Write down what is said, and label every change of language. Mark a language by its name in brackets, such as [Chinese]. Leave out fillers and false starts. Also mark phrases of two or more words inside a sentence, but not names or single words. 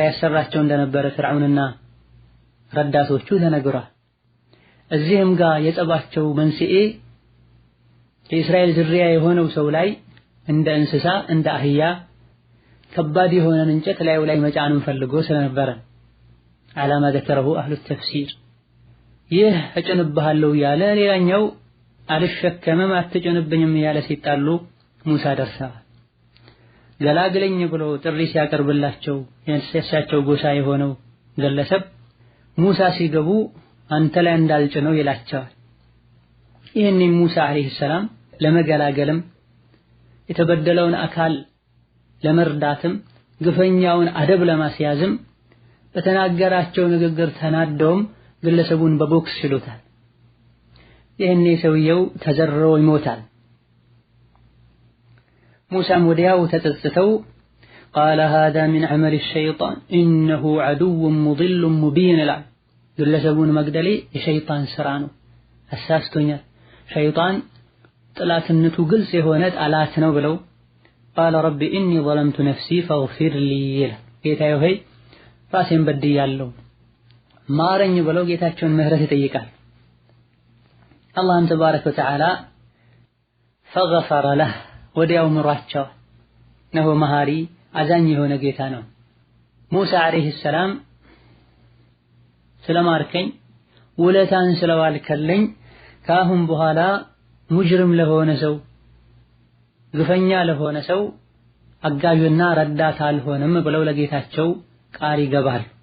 [Amharic] ያሰራቸው እንደነበረ ፍርዓውንና ረዳቶቹ ተነግሯል። እዚህም ጋር የጸባቸው መንስኤ የእስራኤል ዝርያ የሆነው ሰው ላይ እንደ እንስሳ እንደ አህያ ከባድ የሆነን እንጨት ላዩ ላይ መጫንን ፈልጎ ስለነበረ ዓላማ [Arabic] ذكره أهل التفسير [Amharic] ይህ እጭንብሃለሁ ያለ ሌላኛው አልሸከመም አትጭንብኝም ያለ ሲጣሉ ሙሳ ደርሰዋል። ገላግለኝ ብሎ ጥሪ ሲያቀርብላቸው የእሳቸው ጎሳ የሆነው ግለሰብ ሙሳ ሲገቡ አንተ ላይ እንዳልጭነው ይላቸዋል። ይህን ሙሳ [Arabic] عليه السلام [Amharic] ለመገላገልም የተበደለውን አካል ለመርዳትም ግፈኛውን አደብ ለማስያዝም በተናገራቸው ንግግር ተናደውም ግለሰቡን በቦክስ ይሉታል። ይህን ሰውየው ተዘርሮ ይሞታል። [Arabic] ሙሳም ወዲያው ተጸጽተው قال هذا من عمل الشيطان إنه عدو مضل مبين لا ግለሰቡን [Amharic] መግደሌ የሸይጣን ስራ ነው፣ አሳስቶኛል፣ ሸይጣን ጥላትነቱ ግልጽ የሆነ ጠላት ነው ብለው [Arabic] قال رب إني ظلمت نفسي فاغفر لي [Amharic] ጌታዬ ሆይ ራሴን በድያለሁ ማረኝ ብለው ጌታቸውን ምህረት ይጠይቃል። አላህም [Arabic] تبارك وتعالى فغفر له [Amharic] ወዲያው ምሯቸው ነው መሃሪ አዛኝ የሆነ ጌታ ነው። ሙሳ [Arabic] عليه السلام [Amharic] ስለማርከኝ ውለታን ስለዋልከልኝ ካሁን በኋላ ሙጅሪም ለሆነ ሰው ግፈኛ ለሆነ ሰው አጋዥና ረዳት አልሆንም ብለው ለጌታቸው ቃል ይገባል።